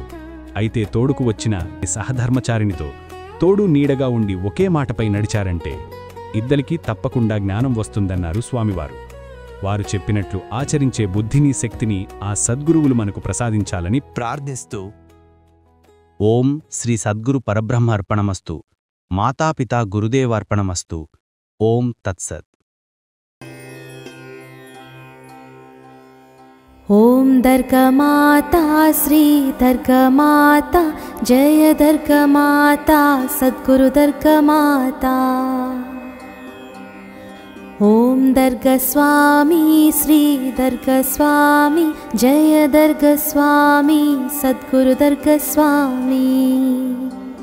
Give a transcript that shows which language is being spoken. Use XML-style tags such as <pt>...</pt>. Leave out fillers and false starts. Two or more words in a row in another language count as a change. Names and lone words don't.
<te>అయితే తోడుకు వచ్చిన సహధర్మచారినితో తోడు నీడగా ఉండి ఒకే మాటపై నడిచారంటే ఇద్దరికీ తప్పకుండా జ్ఞానం వస్తుందన్నారు స్వామివారు. వారు చెప్పినట్లు ఆచరించే బుద్ధిని, శక్తిని ఆ సద్గురువులు మనకు ప్రసాదించాలని</te> <sa>ప్రార్థిస్తూ ఓం శ్రీ సద్గురు పరబ్రహ్మార్పణమస్తు. మాతాపితా గురుదేవార్పణమస్తు. ఓం తత్సత్. ॐ दर्गामाता श्री दर्गामाता जय दर्गामाता सद्गुरु दर्गामाता। ॐ दर्गास्वामी श्री दर्गास्वामी जय दर्गास्वामी सद्गुरु दर्गास्वामी।</sa>